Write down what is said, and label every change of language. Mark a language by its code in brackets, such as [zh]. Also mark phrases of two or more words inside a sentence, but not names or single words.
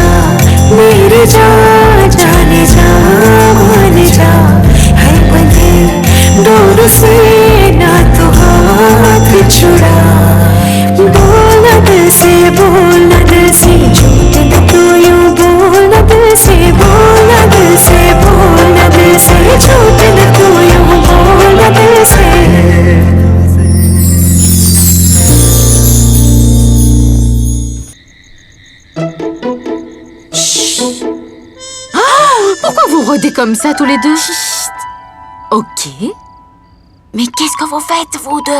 [hi] मेरे जा जाने जा मान जा है बंधे डोर से ना तो हाथ छुड़ा बोलना दिल से झूठ न तू यूं बोलना दिल से बोलना दिल से बोलना दिल से झूठ न तू यूं बोलना दिल से [fr] Pourquoi vous rôdez comme ça tous les deux? Chut. Ok. Mais qu'est-ce que vous faites, vous deux?